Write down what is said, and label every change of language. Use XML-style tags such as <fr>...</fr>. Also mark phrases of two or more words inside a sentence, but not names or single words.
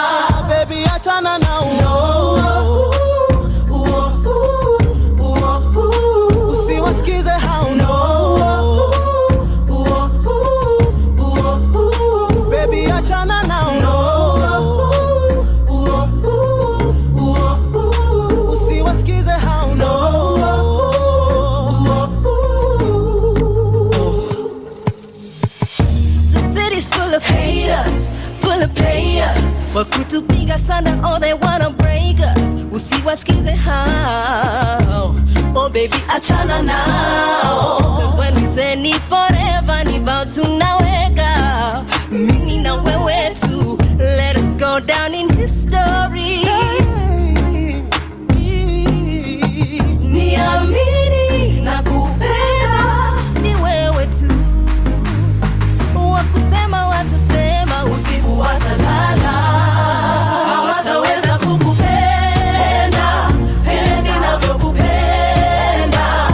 <sw>Baby achana na usiwasikize hao baby achana nao usiwasikize hao</sw> <en>The city's full of haters, full of players.</en> <sw>Wakutupiga sana,</sw> <en>oh they wanna break us.</en> <sw>Usiwasikize hao, oh baby achana nao.</sw> <en>Cause when we say ni forever, ni vow tunaweka.</en> <sw>Mimi na wewe tu,</sw> <en>let us go down in history.</en> <sw>Niamini na kupenda ni wewe tu. Wakusema watasema, usiku watalala. Hawataweza kukupenda vile ninavyokupenda.</sw>